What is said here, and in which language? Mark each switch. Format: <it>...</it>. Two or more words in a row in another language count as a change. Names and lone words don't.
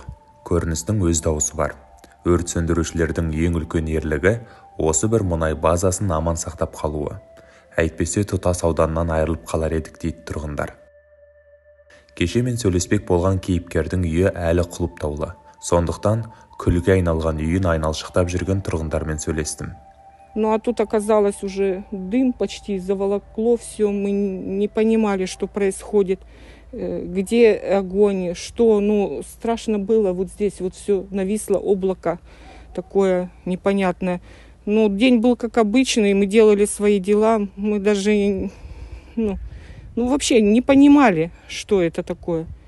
<kk>Көріністің өз дауысы бар. Өрт сөндірушілердің ең үлкен ерлігі осы бір мұнай базасын аман сақтап қалуы. Әйтпесе тұтас ауданнан айырылып қалар едік дейді тұрғындар. Кеше мен сөйлеспек болған кейіпкердің үйі әлі құлыптаулы. Сондықтан күлге айналған үйін айналшықтап жүрген тұрғындармен сөйлестім.</kk> <ru>Ну а тут оказалось уже дым почти заволокло все. Мы не понимали, что происходит. Где огонь, что, ну, страшно было вот здесь, вот все нависло, облако такое непонятное. Но день был как обычный, мы делали свои дела, мы даже, ну вообще не понимали, что это такое.</ru>